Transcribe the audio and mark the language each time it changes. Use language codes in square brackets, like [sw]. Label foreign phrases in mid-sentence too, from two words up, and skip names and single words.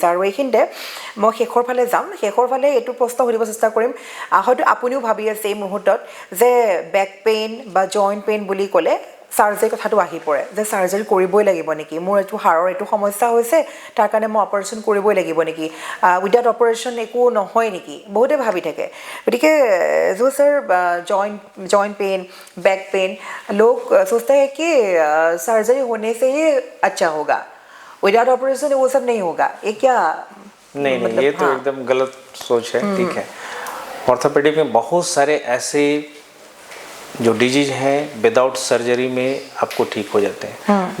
[as] আৰু এইখিনিতে মই শেষৰ ফালে যাম, শেষৰ ফালে এইটো প্ৰশ্ন সুধিব চেষ্টা কৰিম, হয়তো আপুনিও ভাবি আছে এই মুহূৰ্তত যে [en] back pain [as] বা [en] joint pain [as] বুলি ক'লে চাৰ্জাৰী কথাটো আহি পৰে, যে চাৰ্জাৰী কৰিবই লাগিব নেকি, মোৰ এইটো হাড়ৰ এইটো সমস্যা হৈছে, তাৰ কাৰণে মই অপাৰেশ্যন কৰিবই লাগিব নেকি, [en] without operation [as] একো নহয় নেকি, বহুতে ভাবি থাকে। [hi] গতিকে जो सर [en] joint pain, back pain, [hi] लोग सोचते हैं कि सर्जरी होने से ही अच्छा होगा, [en] without operation [hi] वो सब नहीं होगा, ये क्या? नहीं मतलब, ये तो एकदम गलत सोच है, ठीक है। ऑर्थोपेडिक में बहुत सारे ऐसे जो डिजीज हैं [en] without surgery [hi] में आपको ठीक हो जाते हैं।